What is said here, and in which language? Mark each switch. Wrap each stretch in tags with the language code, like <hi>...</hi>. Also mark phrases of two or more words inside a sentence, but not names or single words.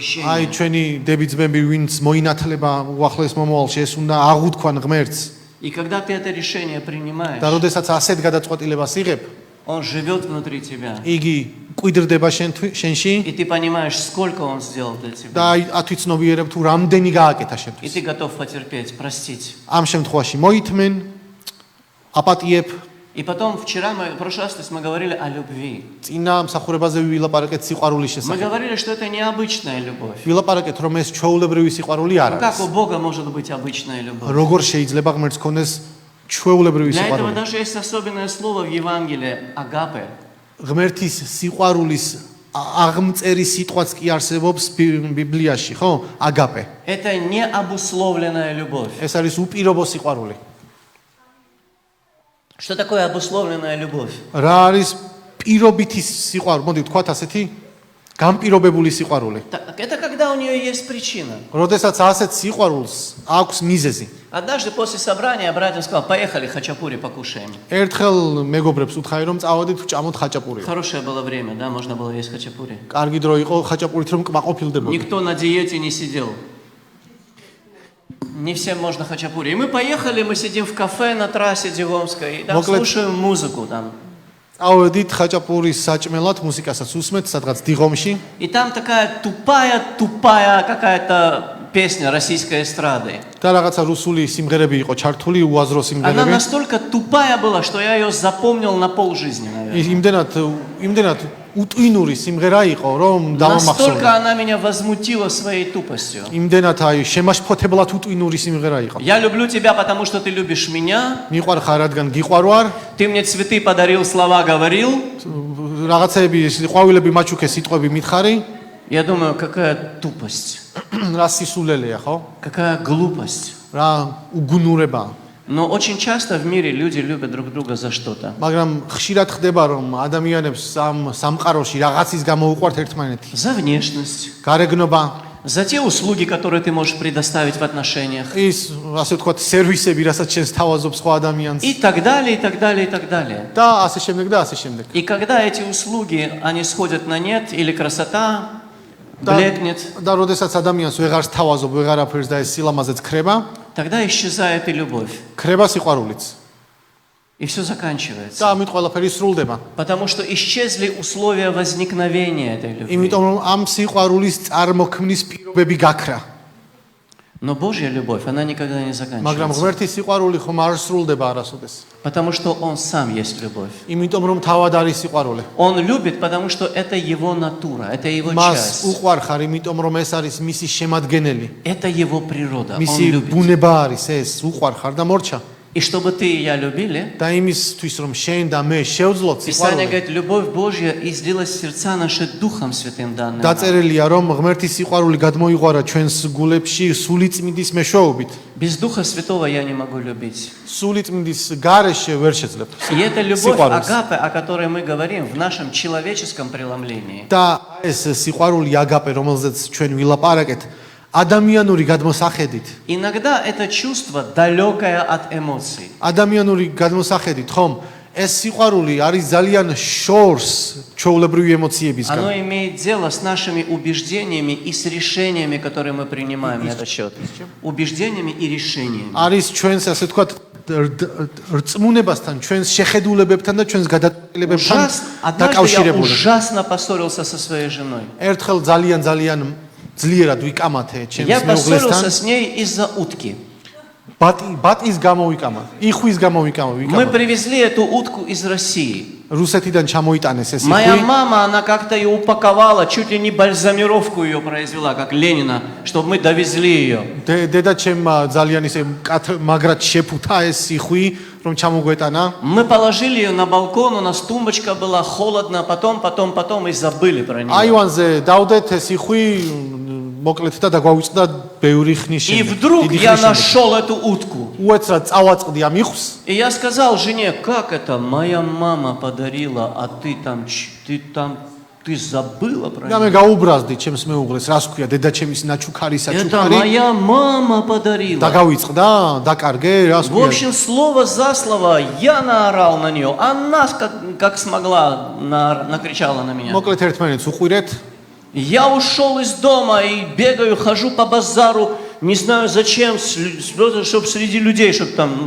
<ru>крещения.</ru> <ka>ჩვენი დებიძმები ვინც მოინათლება უახლოეს მომავალში ეს უნდა აღუთქვან ღმერთს.</ka> <ru>И когда ты это решение принимаешь,</ru> <ka>და როდესაც ასეთ გადაწყვეტილებას იღებ,</ka> <ru>Он живет внутри тебя.</ru> <ka>იგი კვიდრდება შენში</ka> <ru>И ты понимаешь, сколько Он сделал для тебя.</ru> <ka>და ათვიცნობიერებ თუ რამდენი გააკეთა</ka> <ru>И</ru> <ka>შენთვის.</ka> <ru>ты готов потерпеть, простить.</ru> <ka>ამ შემთხვევაში მოითმენ, აპატიებ,</ka> <ru>И потом, в прошлый раз мы говорили о любви.</ru> <ka>წინა მსახურებაზე ვილაპარაკეთ სიყვარულის</ka> <ru>Мы</ru> <ka>შესახებ.</ka> <ru>говорили, что это необычная любовь.</ru> <ka>ვილაპარაკეთ, რომ ეს ჩვეულებრივი სიყვარული არ</ka> <ru>Ну как</ru> <ka>არის.</ka> <ru>у Бога может быть обычная любовь?</ru> <ka>როგორ შეიძლება ღმერთს ქონდეს ჩვეულებრივი</ka> <ru>Для этого</ru> <ka>სიყვარული?</ka> <ru>даже есть особенное слово в Евангелии – агапе.</ru> <ka>ღმერთის სიყვარულის აღმწერი სიტყვაც კი არსებობს ბიბლიაში, ხო? აგაპე.</ka> <ru>Это не обусловленная любовь.</ru> <ka>ეს არის უპირობო სიყვარული.</ka> <ru>Что такое обусловленная любовь?</ru> <ka>რა არის პირობითი სიყვარული? მოდი ვთქვათ ასეთი განპირობებული სიყვარული.</ka> <ru>Так, это когда у нее есть причина.</ru> <ka>როდესაც ასეთ სიყვარულს აქვს მიზეზი.</ka> <ru>Однажды после собрания братьям сказал: поехали хачапури покушаем.</ru> <ka>ერთხელ მეგობრებს უთხარი რომ წავედით ვჭამოთ ხაჭაპური.</ka> <ru>Хорошее было время, да, можно было есть хачапури.</ru> <ka>კარგი დრო იყო ხაჭაპურით რომ კმაყოფილდებოდი.</ka> <ru>Никто на диете не сидел. Не всем можно хачапури. И мы поехали, мы сидим в кафе на трассе Дигомской, и там слушаем музыку там.</ru> <ka>ავედით ხაჭაპურის საჭმელად მუსიკასაც უსმენთ სადღაც დიღომში.</ka> <ru>И там такая тупая какая-то песня российской эстрады.</ru> <ka>და რაღაცა რუსული სიმღერები იყო ჩართული, უაზრო</ka> <ru>Она</ru> <ka>სიმღერები.</ka> <ru>настолько тупая была, что я ее запомнил на полжизни, наверное.</ru> <ka>იმდენად უტვინური სიმღერა იყო, რომ დავამახსოვრე.</ka> <ru>Настолько она меня возмутила своей тупостью.</ru> <ka>იმდენად აი შემაშფოთებლად უტვინური სიმღერა იყო.</ka> <ru>Я люблю тебя, потому что ты любишь меня.</ru> <ka>მიყვარხარ, რადგან გიყვარვარ.</ka> <ru>Ты мне цветы подарил, слова говорил.</ru> <ka>რაღაცეები, ყვავილები მაჩუქე, სიტყვები მითხარი.</ka> <ru>Я думаю, какая тупость.</ru> <ka>რა სისულელეა, ხო?</ka> <ru>Какая глупость.</ru> <ka>რა უგუნურებაა.</ka> <ru>Но очень часто в мире люди любят друг друга за что-то.</ru> <ka>მაგრამ ხშირად ხდება, რომ ადამიანებს ამ სამყაროში რაღაცის გამო უყვართ ერთმანეთი.</ka> <ru>За внешность,</ru> <ka>გარეგნობა,</ka> <ru>за те услуги, которые ты можешь предоставить в отношениях.</ru> <ka>ის, ასე ვთქვათ, სერვისები, რასაც შენს თავაზობს სხვა ადამიანს.</ka> <ru>И так далее, и так далее, и так далее.</ru> <ka>და ასე შემდეგ და ასე შემდეგ.</ka> <ru>И когда эти услуги, они сходят на нет, или красота блекнет,</ru> <ka>და როდესაც ადამიანს ვეღარს თავაზობ, ვეღარაფერს და ეს სილამაზეც ხრება,</ka> <ru>тогда исчезает и любовь.</ru> <ka>ხრება სიყვარულიც.</ka> <ru>И все заканчивается.</ru> <ka>და ამით ყველაფერი სრულდება.</ka> <ru>Потому что исчезли условия возникновения этой любви.</ru> <ka>იმიტომ რომ ამ сиყვარულის წარმოქმნის პირობები გაქრა.</ka> <ru>Но Божья любовь, она никогда не</ru> <ka>მაგრამ</ka> <ru>заканчивается.</ru> <ka>ღმერთის სიყვარული ხომ არ სრულდება არასოდეს.</ka> <ru>Потому что Он сам есть любовь.</ru> <ka>იმიტომ რომ თავად არის სიყვარული.</ka> <ru>Он любит, потому что это Его натура, это Его</ru> <ka>მას</ka> <ru>часть.</ru> <ka>უყვარხარ, იმიტომ რომ ეს არის მისი შემადგენელი.</ka> <ru>Это Его природа. Он</ru> <ka>მისი</ka> <ru>любит.</ru> <ka>ბუნება არის ეს, უყვარხარ და მორჩა.</ka> <ru>И чтобы ты и я любили,</ru> <ka>და იმისთვის რომ შენ და მე შევძლოთ</ka> <ru>Писание</ru> <ka>სიყვარული.</ka> <ru>говорит, любовь Божья излилась в сердца наши Духом Святым данным. нам.</ru> <ka>დაწერილია რომ ღმერთის სიყვარული გადმოიღვარა ჩვენს გულებში სულიწმიდის მეშვეობით.</ka> <ru>Без Духа Святого я не могу любить.</ru> <ka>სულიწმიდის გარეშე ვერ შეძლებ.</ka> <ru>И эта любовь</ru> <ka>სიყვარულს.</ka> <ru>агапе, о которой мы говорим в нашем человеческом преломлении,</ru> <ka>და ეს სიყვარული აგაპე, რომელზეც ჩვენ ვილაპარაკეთ, ადამიანური გადმოსახედით.</ka> <ru>иногда это чувство далекое от эмоций.</ru> <ka>ადამიანური გადმოსახედით, ხომ, ეს სიყვარული არის ძალიან შორს ჩვეულებრივი ემოციებისგან.</ka> <ru>Оно имеет дело с нашими убеждениями и с решениями, которые мы принимаем на этот счет. Убеждениями и решениями.</ru> <ka>არის ჩვენს, ასე ვთქვათ, რწმუნებასთან, ჩვენს შეხედულებებთან და ჩვენს გადაწყვეტილებებთან</ka> <ru>Однажды я</ru> <ka>დაკავშირებული.</ka> <ru>ужасно поссорился со своей женой.</ru> <ka>ერთხელ ძალიან ძლიერად ვიკამათე ჩემს</ka> <ru>Я поссорился</ru> <ka>მეუღლესთან.</ka> <ru>с ней из-за утки.</ru> <ka>ბატის გამო ვიკამა. იხვის გამო</ka> <ru>Мы</ru> <ka>ვიკამა.</ka> <ru>привезли эту утку из России.</ru> <ka>რუსეთიდან ჩამოიტანეს ეს</ka> <ru>Моя</ru> <ka>იხვი.</ka> <ru>мама, она как-то ее упаковала, чуть ли не бальзамировку ее произвела, как Ленина, чтобы мы довезли ее.</ru> <ka>დედა ჩემ ძალიან ისე მაგრად შეფუთა ეს იხვი, რომ ჩამოგვეტანა.</ka> <ru>Мы положили ее на балкон, у нас тумбочка была, холодно, потом и забыли про нее.</ru> <ka>აივანზე დავდეთ ეს იხვი, მოკლედ და დაგვავიწყდა ბევრი ხნის</ka> <ru>И</ru> <ka>შემდეგ.</ka> <ru>вдруг</ru> <ka>დიდი</ka> <ru>я</ru> <ka>ხნის შემდეგ.</ka> <ru>нашел эту утку.</ru> <ka>უეცრად წავაწყდი ამ იხვის.</ka> <ru>И я сказал жене, как это моя мама подарила, а ты забыла про</ru> <ka>და მე</ka> <ru>нее.</ru> <ka>გაუბრაზდი ჩემს მეუღლეს, რას ქვია, დედა ჩემის ნაჩუქარი</ka> <ru>Это</ru> <ka>საჩუქარი.</ka> <ru>моя мама подарила.</ru> <ka>და გავიწყდა, дакарге, რას</ka> <ru>В</ru> <ka>ქვია.</ka> <ru>общем, слово за слово я наорал на нее, она как смогла накричала на меня.</ru> <ka>მოკლედ ერთმანეთს უყვირეთ.</ka> <ru>Я ушел из дома и бегаю, хожу по базару, не знаю зачем, чтобы среди людей, чтобы там...</ru>